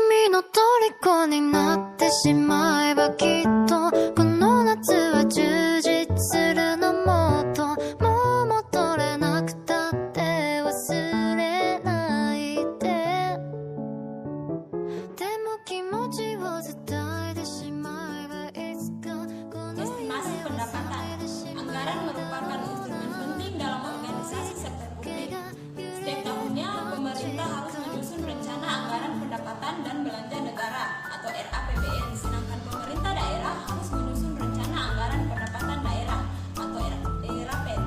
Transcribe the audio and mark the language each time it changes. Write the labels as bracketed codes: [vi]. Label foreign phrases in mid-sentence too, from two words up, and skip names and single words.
[ja] の虜になってしまえばきっとこの夏は充実するのもっともう戻れなくたって忘れないででも気持ちを伝えてしまえばいつかこの夢を [id] Estimasi pendapatan. Anggaran merupakan instrumen penting dalam organisasi sektor publik. Setiap tahunnya, pemerintah harus menyusun rencana anggaran pendapatan dan belanja negara atau RAPBN, sedangkan pemerintah daerah harus menyusun rencana anggaran pendapatan daerah atau RAPED.